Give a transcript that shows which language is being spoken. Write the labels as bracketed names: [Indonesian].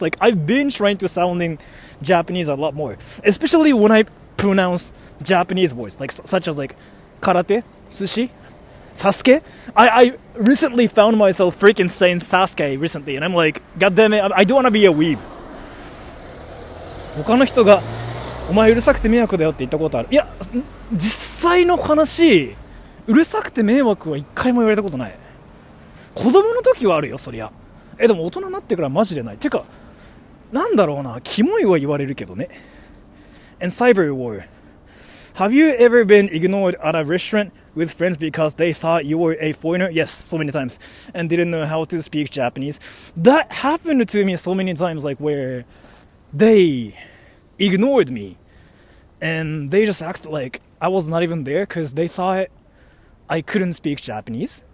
[English] Like, I've been trying to sounding Japanese a lot more, especially when I pronounce Japanese words, like such as like karate, sushi, Sasuke. I recently found myself freaking saying Sasuke recently, and I'm like, God damn it, I don't want to be a weeb. [Japanese] 他の人がお前うるさくて迷惑だよって言ったことある。いや、実際の話、うるさくて迷惑は一回も言われたことない。子供の時はあるよ、そりゃ。でも大人になってからマジでない。てか、なんだろうな、キモいは言われるけどね。 [English] And Cyber War. Have you ever been ignored at a restaurant with friends because they thought you were a foreigner? Yes, so many times. And didn't know how to speak Japanese. That happened to me so many times, like where they ignored me. And they just acted like I was not even there because they thought I couldn't speak Japanese.